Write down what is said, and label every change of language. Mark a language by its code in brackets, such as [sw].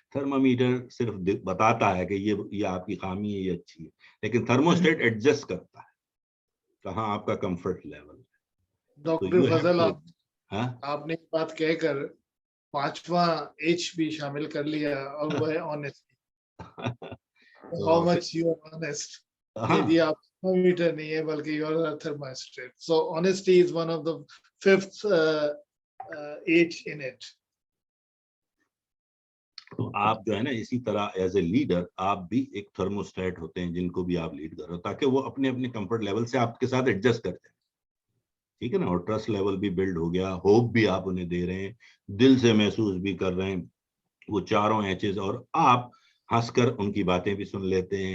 [ur] Thermometer صرف بتاتا ہے کہ یہ آپ کی خامی ہے, یہ اچھی ہے, لیکن تھرموسٹیٹ ایڈجسٹ کرتا ہے کہاں آپ کا کمفرٹ لیول ہے. ڈاکٹر فضل, آپ نے بات کہہ کر 5واں H بھی شامل کر لیا, اور وہ ہے honesty. [en] How much you are honest. [ur] یہ آپ تھرمامیٹر نہیں ہے بلکہ [en] you are a thermostat. So honesty is one of the 5th H in it. [ur] تو آپ جو ہے نا اسی طرح [en] as a leader [ur] آپ بھی ایک تھرموسٹیٹ ہوتے ہیں جن کو بھی آپ لیڈ کر رہے ہو, تاکہ وہ اپنے کمفرٹ لیول سے آپ کے ساتھ ایڈجسٹ کر جائیں, ٹھیک ہے نا. اور ٹرسٹ لیول بھی بلڈ ہو گیا, ہوپ بھی آپ انہیں دے رہے ہیں, دل سے محسوس بھی کر رہے ہیں وہ 4 H's, اور آپ ہنس کر ان کی باتیں بھی سن لیتے ہیں.